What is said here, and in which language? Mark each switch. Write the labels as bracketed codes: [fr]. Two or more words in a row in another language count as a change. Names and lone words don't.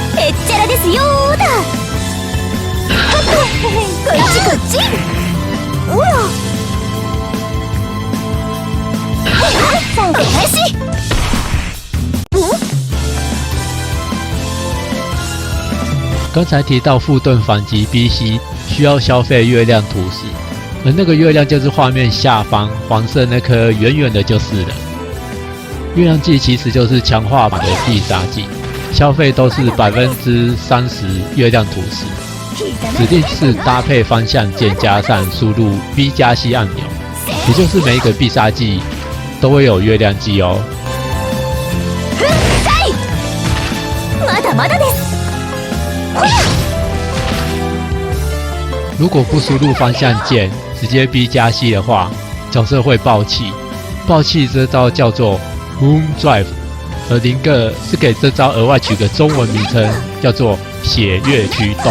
[ja] っちゃらですよーだ。こっちこっち。おら。3回開始。 [zh] 刚才提到副盾反击 BC 需要消费月亮图石，而那个月亮就是画面下方黄色那颗圆圆的，就是了。月亮技其实就是强化版的必杀技，消费都是30%月亮图石，指定是搭配方向键加上输入 B 加 C 按钮，也就是每一个必杀技都会有月亮技哦。 [ja] まだまだです。 [zh] 如果不输入方向键，直接 B 加 C 的话，角色会爆气。爆气这招叫做 [en] Moon Drive， [zh] 而林哥是给这招额外取个中文名称，叫做血月驱动。